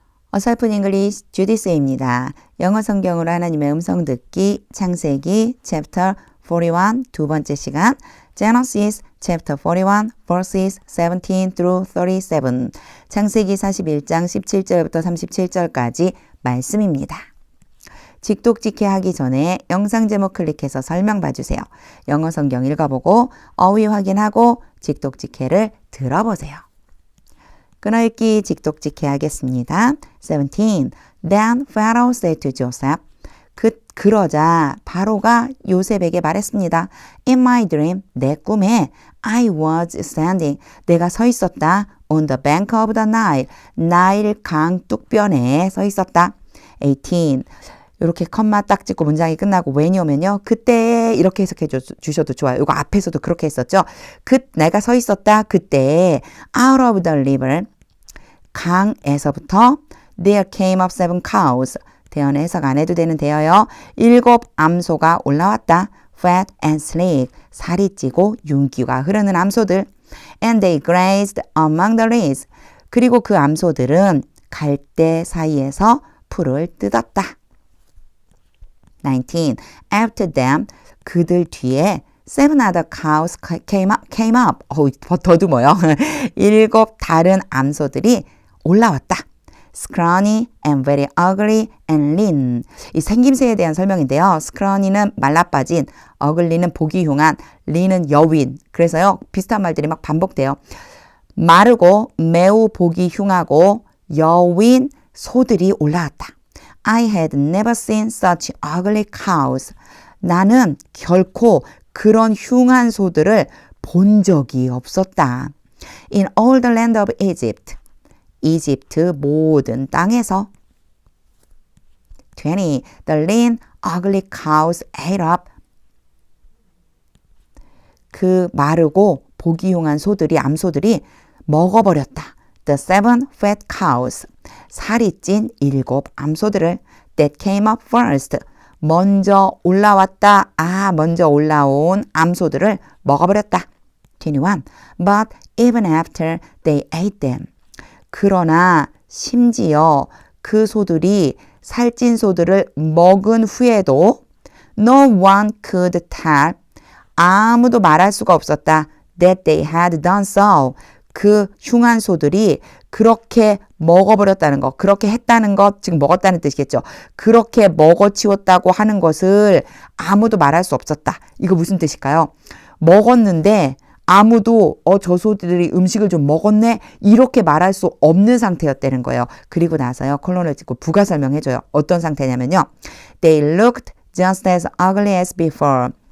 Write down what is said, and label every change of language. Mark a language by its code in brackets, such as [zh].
[ko] 어설픈 잉글리시 주디스입니다. 영어 성경으로 하나님의 음성 듣기 창세기 chapter 41 두 번째 시간 [en] Genesis chapter 41 verses 17 through 37 [ko] 창세기 41장 17절부터 37절까지 말씀입니다. 직독직해 하기 전에 영상 제목 클릭해서 설명 봐주세요. 영어 성경 읽어보고 어휘 확인하고 직독직해를 들어보세요. 끊어읽기 직독직해 하겠습니다. [en] 17. Then Pharaoh said to Joseph. [ko] 그러자 바로가 요셉에게 말했습니다. [en] In my dream, [ko] 내 꿈에 [en] I was standing. [ko] 내가 서 있었다. [en] On the bank of the Nile. [ko] 나일 강 뚝변에 서 있었다. [en] 18. [ko] 이렇게 컴마 딱 찍고 문장이 끝나고 when이 오면요. 그때 이렇게 해석해 주셔도 좋아요. 이거 앞에서도 그렇게 했었죠. 내가 서 있었다. 그때 [en] out of the river. [ko] 강에서부터 [en] there came up 7 cows. [ko] 대언의 해석 안 해도 되는 대어요. 7 암소가 올라왔다. [en] fat and sleek. [ko] 살이 찌고 윤기가 흐르는 암소들. [en] And they grazed among the reeds. [ko] 그리고 그 암소들은 갈대 사이에서 풀을 뜯었다. [en] 19. After them, [ko] 그들 뒤에 [en] 7 other cows came up. [ko] 더듬어요. 7 다른 암소들이 올라왔다. [en] Scrawny and very ugly and lean. [ko] 이 생김새에 대한 설명인데요. Scrawny는 말라빠진, ugly는 보기 흉한, lean은 여윈. 그래서요. 비슷한 말들이 막 반복돼요. 마르고 매우 보기 흉하고 여윈 소들이 올라왔다. [en] I had never seen such ugly cows. [ko] 나는 결코 그런 흉한 소들을 본 적이 없었다. [en] In all the land of Egypt. [ko] 이집트 모든 땅에서 [en] 20. The lean, ugly cows ate up. [ko] 그 마르고 보기 흉한 소들이, 암소들이 먹어버렸다. [en] The 7 fat cows. [ko] 살이 찐 7 암소들을 [en] that came up first. [ko] 먼저 올라왔다. 먼저 올라온 암소들을 먹어버렸다. [en] 21. But even after they ate them. [ko] 그러나 심지어 그 소들이 살찐 소들을 먹은 후에도 [en] no one could tell. [ko] 아무도 말할 수가 없었다. [en] That they had done so. [ko] 그 흉한 소들이 그렇게 먹어버렸다는 것, 그렇게 했다는 것, 지금 먹었다는 뜻이겠죠. 그렇게 먹어치웠다고 하는 것을 아무도 말할 수 없었다. 이거 무슨 뜻일까요? 먹었는데 아무도 저 소들이 음식을 좀 먹었네? 이렇게 말할 수 없는 상태였다는 거예요. 그리고 나서요. 콜론을 찍고 부가 설명해줘요. 어떤 상태냐면요. [en] They looked just as ugly as before.